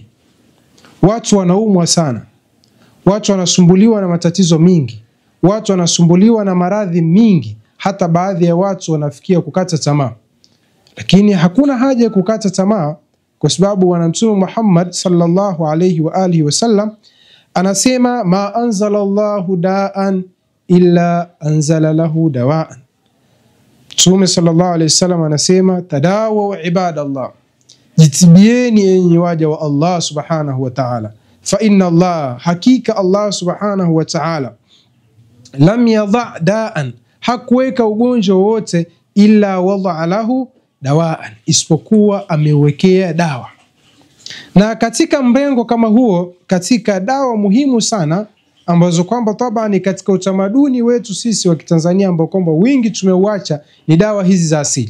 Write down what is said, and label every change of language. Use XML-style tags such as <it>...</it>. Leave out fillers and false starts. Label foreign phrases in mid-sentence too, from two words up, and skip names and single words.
<sw>Watu wanaumwa sana, watu wanasumbuliwa na matatizo mingi, watu wanasumbuliwa na maradhi mingi, hata baadhi ya watu wanafikia kukata tamaa. Lakini hakuna haja ya kukata tamaa, kwa sababu Bwana Mtume Muhammad</sw> <ar>صلى الله عليه وعلى آله وسلم</ar> <sw>anasema</sw> <ar>ما أنزل الله داء إلا أنزل له دواء.</ar> <sw>Mtume</sw> <ar>صلى الله عليه وسلم</ar> <sw>anasema</sw> <ar>تداووا عباد الله,</ar> <sw>jitibieni enyi waja wa Allah</sw> <ar>سبحانه وتعالى, فإن الله,</ar> <sw>hakika Allah</sw> <ar>سبحانه وتعالى, لم يضع داء,</ar> <sw>hakuweka ugonjwa wote,</sw> <ar>إلا وضع له دواء,</ar> <sw>isipokuwa amewekea dawa. Na katika mrengo kama huo, katika dawa muhimu sana ambazo kwamba tabani ni katika utamaduni wetu sisi wa Kitanzania ambao kwamba wingi tumeuacha, ni dawa hizi za asili.</sw>